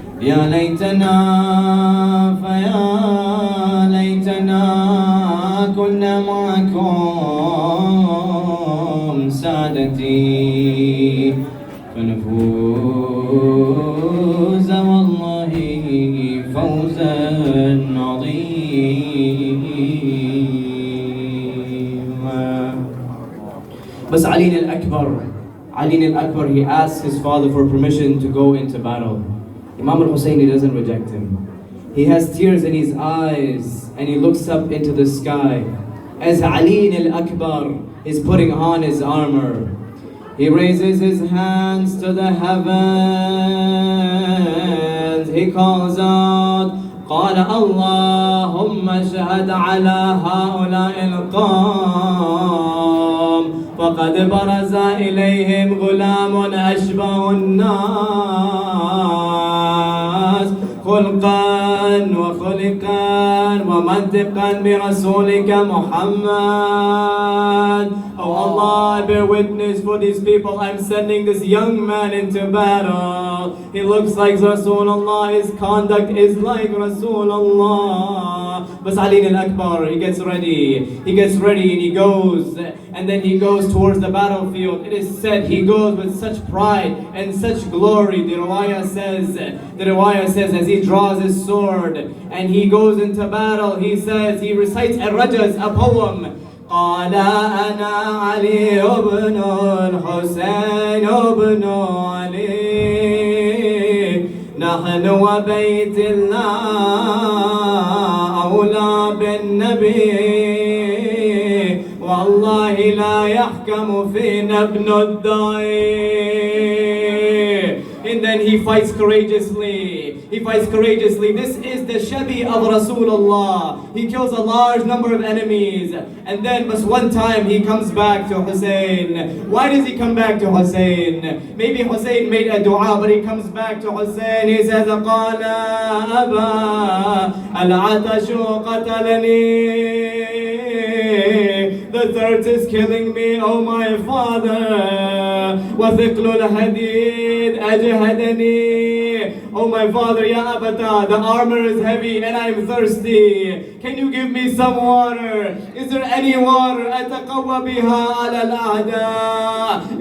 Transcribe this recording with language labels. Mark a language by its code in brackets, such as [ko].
[ar] يا ليتنا فيا ليتنا كنا معكم سادتي فنفوز والله فوزا عظيما. [en] But Ali al-Akbar, he asked his father for permission to go into battle. Imam al-Hussein, he doesn't reject him. He has tears in his eyes and he looks up into the sky. As Ali al-Akbar is putting on his armor, he raises his hands to the heavens. He calls out, [ar] قال اللهم اشهد على هؤلاء القوم فقد برز إليهم غلام أشبه الناس خلقا وخلقا ومنطقا برسولك محمد. [en] Oh Allah, I bear witness for these people. I'm sending this young man into battle. He looks like Rasulullah. His conduct is like Rasulullah. But Ali al-Akbar, he gets ready. He gets ready and he goes. And then he goes towards the battlefield. It is said he goes with such pride and such glory. The riwayah says as he draws his sword and he goes into battle, he says, he recites a rajaz, a poem. [ar] قال أنا علي بن الحسين بن علي نحن وبيت الله أولى بالنبي والله لا يحكم فينا ابن الداعي. [en] And then he fights courageously. He fights courageously. This is the Shabi of Rasulullah. He kills a large number of enemies. And then but one time he comes back to Hussein. Why does he come back to Hussein? Maybe Hussein made a dua, but he comes back to Hussein. He says, [ar] قَالَ أَبَا الْعَطَشُ قَتَلَنِي. [en] The thirst is killing me, oh my father. [ar] وَثِقْلُ الْحَدِيدِ أَجْهَدَنِي. [en] Oh my father, Ya Abata, the armor is heavy and I'm thirsty. Can you give me some water? Is there any water? [ar] أَتَقَوَّ بِهَا عَلَى الْأَعْدَاءِ.